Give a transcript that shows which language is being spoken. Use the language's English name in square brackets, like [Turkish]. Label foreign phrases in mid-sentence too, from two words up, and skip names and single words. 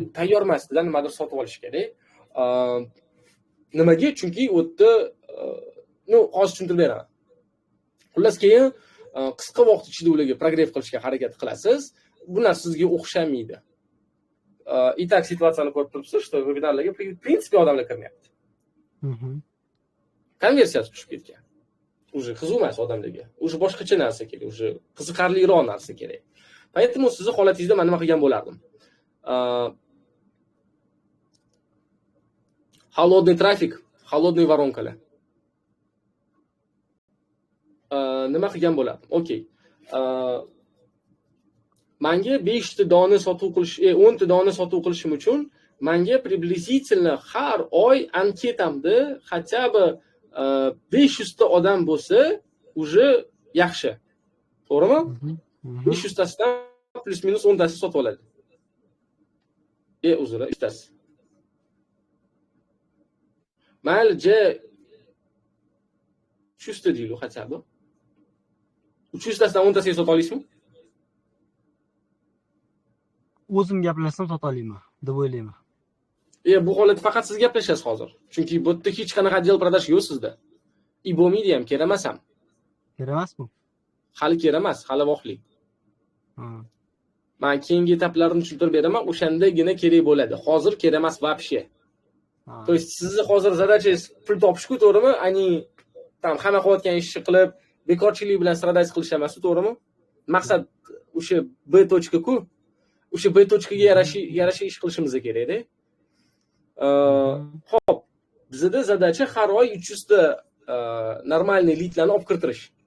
[Uzbek] Tayyor emas, sizdan nimadir sotib olish kerak. Nimaga? Chunki o'tda hozir tushuntirib beraman. Xullas keyin qisqa vaqt ichida ularga progress qilishga harakat qilasiz. Bu narsa sizga o'xshamaydi. Itak situatsiyani ko'rib turibsiz, что webinarlarga [Russian] в принципе [Uzbek] odamlar kirmayapti. Konversiyasi tushib ketgan. Уже qiziq emas odamlarga. Уже boshqacha narsa kerak, уже qiziqarliroq narsa kerak. Поэтому sizni holatingizda men nima qilgan bo'lardim? [Russian] Холодный трафик, холодные воронкаlar. [Uzbek] nima qilgan bo'lardim? Okey. Menga 5 ta dona sotuv qilish, 10 ta dona sotuv qilishim uchun menga приблизительно har oy anketamda [Russian] хотя бы [Uzbek] 500 ta odam bo'lsa, уже yaxshi. To'g'rimi? 500 tasidan plus minus 10 tasi sotib oladi. Uzr, 3 tasi. Mayli, 300 ta deylik [Russian] хотя бы. [Uzbek] 300 tasidan 10 tasiga sota olasizmi? O'zim gaplashsam sota olaman deb o'ylayman. Bu holat faqat siz gaplashasiz hozir. Chunki bu yerda hech qanaqa deal продаж yo'q sizda. bo'lmaydi ham, kerak emas ham. Kerak emas bu. Hali kerak emas, hali vaqtli. Men keyingi etaplarni tushuntirib beraman, o'shandagina kerak bo'ladi. Hozir kerak emas вообще. [Russian] То есть [Uzbek] sizni hozir zadachangiz pul topishku, to'g'rimi? Ani tam hamma qilayotgan ishni qilib, bekorchilik bilan stradayz qilish emas, to'g'rimi? Maqsad o'sha B точка-ku, o'sha B точкаga yarasha ish qilishimiz kerak-da. Xo'p, bizda zadacha har oy 300 ta normalniy lidlarni olib kiritirish.